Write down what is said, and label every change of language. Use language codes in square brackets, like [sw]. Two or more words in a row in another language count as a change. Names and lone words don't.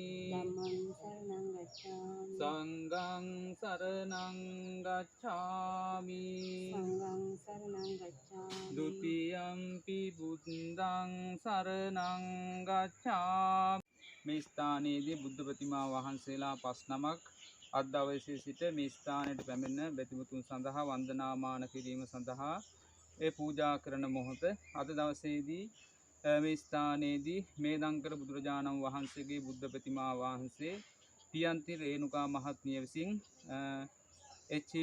[pi] සංඝං සරණං ගච්ඡාමි ဒုတိယံ පි බුද්ධං සරණං ගච්ඡාමි. [si] මේ ස්ථානයේදී බුද්ධ ප්‍රතිමා වහන්සේලා 5 නමක් අද දවසේ සිට මේ ස්ථානයට පැමිණ බැතිමතුන් සඳහා වන්දනාමාන කිරීම සඳහා පූජා කරන මොහොත අද දවසේදී මේ ස්ථානයේදී මේ දංකර බුදුරජාණන් වහන්සේගේ බුද්ධ ප්‍රතිමා වහන්සේ පියන්ති රේණුකා මහත්මිය විසින් එච්.ඒ.